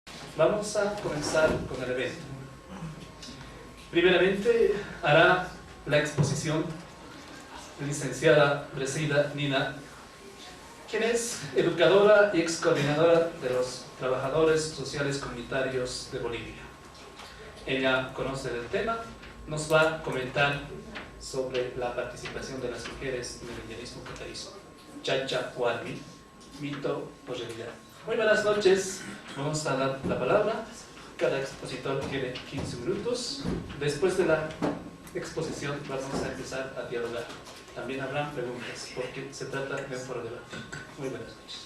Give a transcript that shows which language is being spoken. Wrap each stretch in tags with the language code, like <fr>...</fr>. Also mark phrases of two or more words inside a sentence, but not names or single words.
<es>Vamos a comenzar con el evento. Primeramente hará la exposición la licenciada Bresida Nina, quien es educadora y ex coordinadora de los trabajadores sociales comunitarios de Bolivia. Ella conoce del tema, nos va a comentar sobre la participación de las mujeres en el indianismo catarízo. Chacha Huarmi, mito o realidad. Muy buenas noches, vamos a dar la palabra. Cada expositor tiene 15 minutos. Después de la exposición vamos a empezar a dialogar. También habrán preguntas, porque se trata de un foro de debate. Muy buenas noches.</es>